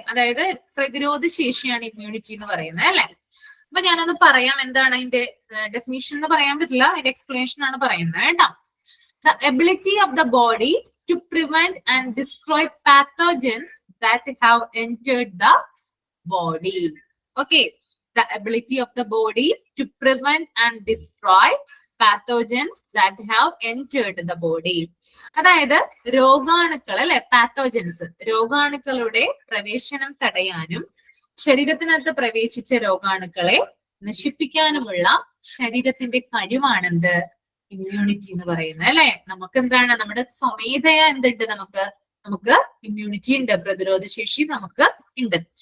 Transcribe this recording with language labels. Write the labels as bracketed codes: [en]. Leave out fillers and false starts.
[ml] അതായത് പ്രതിരോധ ശേഷിയാണ് ഇമ്മ്യൂണിറ്റി എന്ന് പറയുന്നത് അല്ലെ? അപ്പൊ ഞാനൊന്ന് പറയാം എന്താണ് അതിന്റെ ഡെഫിനിഷൻ എന്ന് പറയാൻ പറ്റില്ല, അതിന്റെ എക്സ്പ്ലനേഷൻ ആണ് പറയുന്നത് കേട്ടോ. [en] The ability of the body to prevent and destroy pathogens that have entered the body. Okay, the ability of the body to prevent and destroy pathogens that have entered the body. [ml] അതായത് രോഗാണുക്കൾ അല്ലെ, pathogens, രോഗാണുക്കളുടെ പ്രവേശനം തടയാനും ശരീരത്തിനകത്ത് പ്രവേശിച്ച രോഗാണുക്കളെ നശിപ്പിക്കാനുമുള്ള ശരീരത്തിന്റെ കഴിവാണെന്ത്, immunity എന്ന് പറയുന്നത് അല്ലെ? നമുക്ക് എന്താണ്, നമ്മുടെ സ്വമേധയാ എന്തുണ്ട്, നമുക്ക് ഇമ്മ്യൂണിറ്റി ഉണ്ട്, പ്രതിരോധ ശേഷി നമുക്ക് ഉണ്ട്.